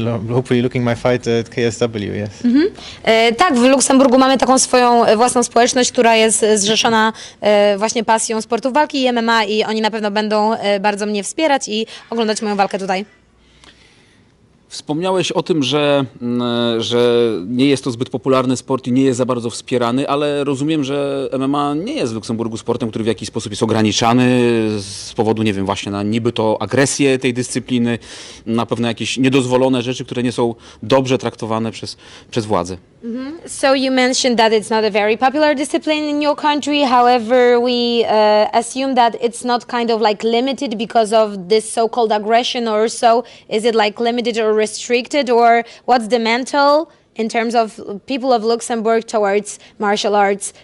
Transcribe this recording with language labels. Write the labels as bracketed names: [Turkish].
[English] Hopefully looking my fight at KSW, yes. [Polish] Tak, w Luksemburgu mamy taką swoją własną społeczność, która jest zrzeszona właśnie pasją sportów walki i MMA i oni na pewno będą bardzo mnie wspierać i oglądać moją walkę tutaj. Wspomniałeś o tym, że nie jest to zbyt popularny sport i nie jest za bardzo wspierany, ale rozumiem, że MMA nie jest w Luksemburgu sportem, który w jakiś sposób jest ograniczany z powodu, nie wiem, właśnie na niby to agresję tej dyscypliny, na pewne jakieś niedozwolone rzeczy, które nie są dobrze traktowane przez władze. [English] So you mentioned that it's not a very popular discipline in your country. However, we assume that it's not kind of like limited because of this so-called aggression or so. Is it like limited or restricted, or what's the mental in terms of people of Luxembourg towards martial arts?